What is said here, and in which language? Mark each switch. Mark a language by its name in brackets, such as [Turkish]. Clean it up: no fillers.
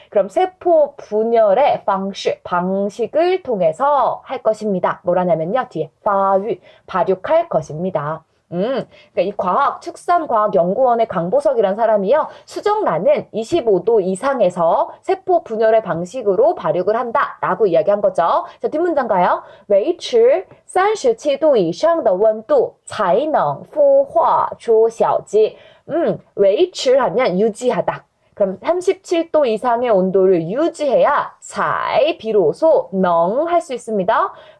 [Korean] 그럼 세포 분열의 방식을 통해서 할 것입니다. 뭐라냐면요. 뒤에 발육할 것입니다. 그러니까 이 축산과학연구원의 강보석이란 사람이요. 수정란은 25도 이상에서 세포 분열의 방식으로 발육을 한다. 라고 이야기한 거죠. 자, 뒷문장 가요. [Chinese] 维持37度以上的温度才能孵化出小鸡. [Korean] 维持하면 유지하다. 그럼 37도 이상의 온도를 유지해야 비로소 능 할 수 있습니다.